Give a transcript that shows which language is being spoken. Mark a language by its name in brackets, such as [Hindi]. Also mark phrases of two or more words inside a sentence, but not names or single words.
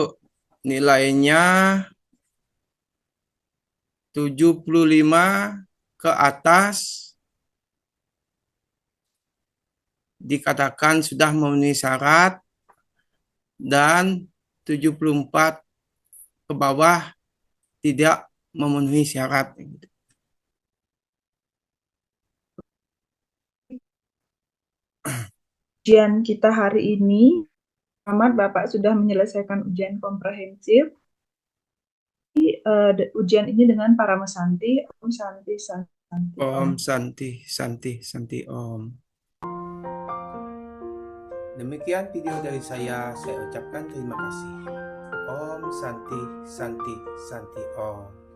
[Indonesian] Nilainya 75 ke atas dikatakan sudah memenuhi syarat, dan 74 ke bawah tidak memenuhi syarat. Ujian kita hari ini, selamat Bapak sudah menyelesaikan ujian komprehensif. Ujian ini dengan Parama Santi, [Sanskrit] Om Santi Santi Om. Om Santi, Santi, Santi Om. [Indonesian] Demikian video dari saya ucapkan terima kasih. [Sanskrit] Om Santi, Santi, Santi Om.